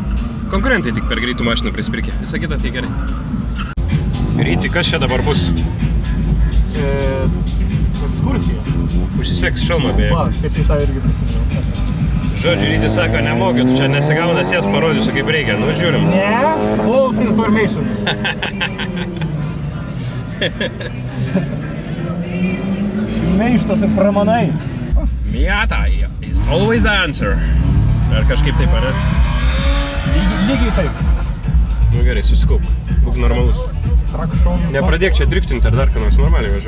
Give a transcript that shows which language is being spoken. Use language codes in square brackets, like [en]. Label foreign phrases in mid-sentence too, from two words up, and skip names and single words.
[lt] Konkurentai tik per greitų mašiną prisipirkė, visa kita tai gerai. Ryti, kas čia dabar bus? Ekskursija. Užsiseks šalmą beje. Va, kaip į tą irgi prisimenu. Žodžiu, Ryti sako, nemokė, tu čia nesigauna, jas parodysiu kaip reikia, nu žiūrim. Ne, [en] false information. [lt] Šmeištas ir pramanai. [en] Miata is always the answer. [lt] Ar kažkaip taip, ar ne? Lygiai taip. Nu gerai, susikaupk, būk normalus. Trakšom. Nepradėk čia driftinti ar dar ką nors, normaliai važiuoju.